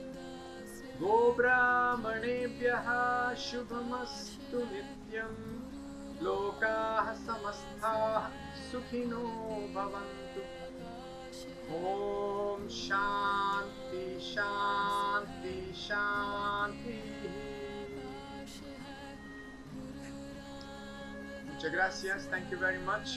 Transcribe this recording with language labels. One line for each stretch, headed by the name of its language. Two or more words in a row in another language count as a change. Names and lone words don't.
Sanskrit: गोब्राह्मणेभ्यः शुभमस्तु नित्यं लोकाः समस्ताः सुखिनो भवन्तु. ॐ शान्तिः शान्तिः शान्तिः.
Spanish: Muchas gracias.
English: Thank you very much.